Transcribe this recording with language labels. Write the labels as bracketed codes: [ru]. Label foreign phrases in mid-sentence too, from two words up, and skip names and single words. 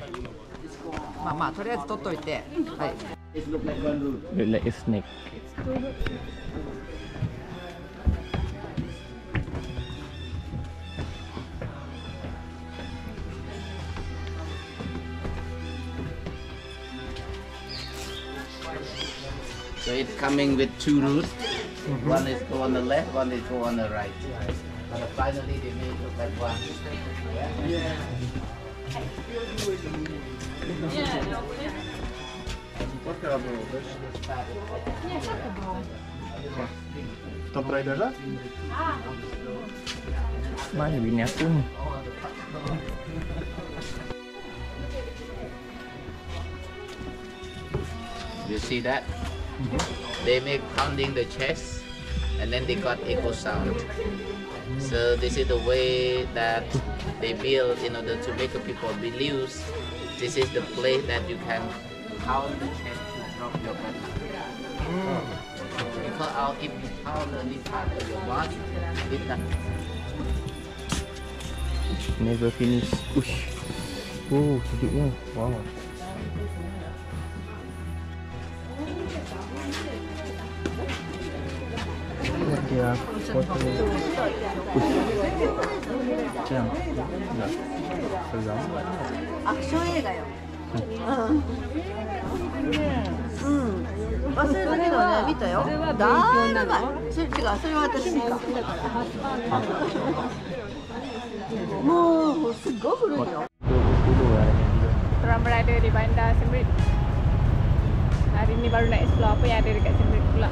[ja] まあまあとりあえず取っといて、はい。 [en] look like a snake. So it's coming with two routes. One is go on the left, one is go on the right. But finally they made it like one. [ms] Tomb Raider lah? Mana bini aku ni? [en] You see that? They make pounding the chest and then they got echo sound. So this is the way that they build in order to make people believe this is the place that you can pound the chest to drop your breath. Because if you pound any part of your body, it not. Never finish. Ush. [ms] Oh, sejuknya. Wow. Dia foto. Ush. Macam. Dah. Seram. [ja] アクション映画よ。忘れたけどね、見たよ。だいぶ前。それ違う、それは私か。もうすっごい古いよ。 [ms] 20 lah. Korang berada di bandar Siem Reap. Hari ni baru nak explore apa yang ada dekat Siem Reap pula.